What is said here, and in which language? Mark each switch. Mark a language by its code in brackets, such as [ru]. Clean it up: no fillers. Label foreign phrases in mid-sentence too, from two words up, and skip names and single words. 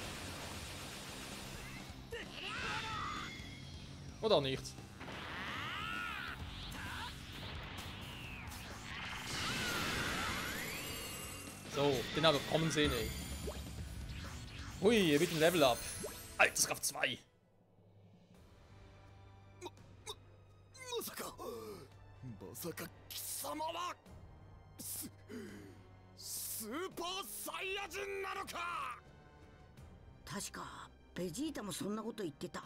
[de] Oder auch nicht. So, den habe ich kommen sehen, ey. Hui, mit dem Level up. Alterskraft 2. [ja] まさか貴様はスーパーサイヤ人なのか。確かベジータもそんなこと言ってた。